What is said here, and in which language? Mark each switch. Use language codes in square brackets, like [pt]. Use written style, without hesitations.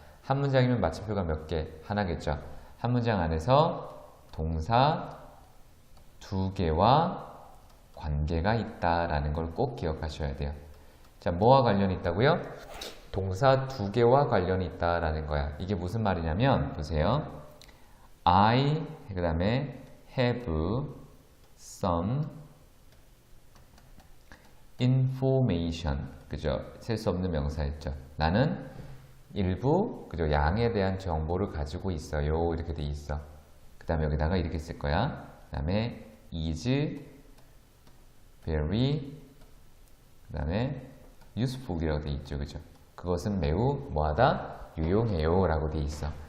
[ko] 한 문장이면 마침표가 몇 개? 하나겠죠. 한 문장 안에서 동사 두 개와 관계가 있다라는 걸 꼭 기억하셔야 돼요. 자, 뭐와 관련이 있다고요? 동사 두 개와 관련이 있다라는 거야. 이게 무슨 말이냐면, 보세요. [en] I, [ko] 그 다음에 [en] have some information. [ko] 그죠? 셀 수 없는 명사였죠. 나는 일부, 그죠? 양에 대한 정보를 가지고 있어요. 이렇게 돼 있어. 그 다음에 여기다가 이렇게 쓸 거야. 그 다음에 [en] is very, [ko] 그 다음에 useful 이라고 돼 있죠. 그죠? 그것은 매우 뭐하다? 유용해요. 라고 돼 있어.